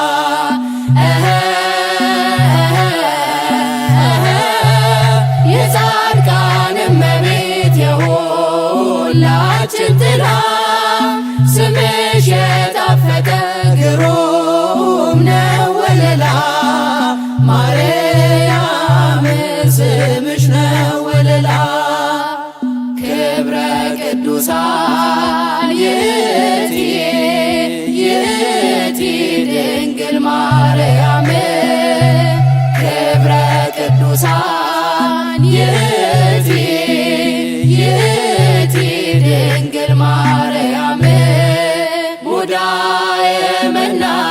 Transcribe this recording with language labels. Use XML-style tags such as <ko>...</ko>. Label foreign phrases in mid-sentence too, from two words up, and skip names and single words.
<am>የጻድቃን እመቤት የሁላችን ጥላ ስምሽ የጣፈጠ ግሩም ነው ወለላ ማርያም ስምሽ ነው ወለላ</am> <gez>ክብረ ቅዱሳን ይእቲ ይእቲ ድንግል ማርያም ክብረ ቅዱሳን ይእቲ ይእቲ ድንግል ማርያም ሙዳየ መና</gez>